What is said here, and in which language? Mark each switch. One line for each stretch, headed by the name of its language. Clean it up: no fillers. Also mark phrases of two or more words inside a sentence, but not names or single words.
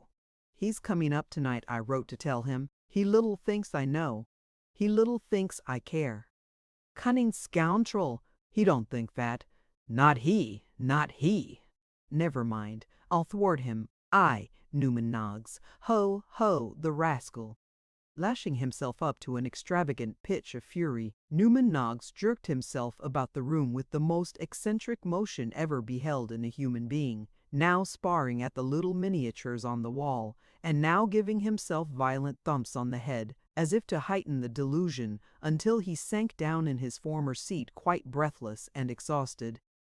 English: "He's coming up tonight, I wrote to tell him. He little thinks I know. He little thinks I care." "Cunning scoundrel! He don't think that. Not he, not he." "Never mind, I'll thwart him. I, Newman Noggs. Ho, ho, the rascal." Lashing himself up to an extravagant pitch of fury, Newman Noggs jerked himself about the room with the most eccentric motion ever beheld in a human being, now sparring at the little miniatures on the wall, and now giving himself violent thumps on the head, as if to heighten the delusion, until he sank down in his former seat quite breathless and exhausted.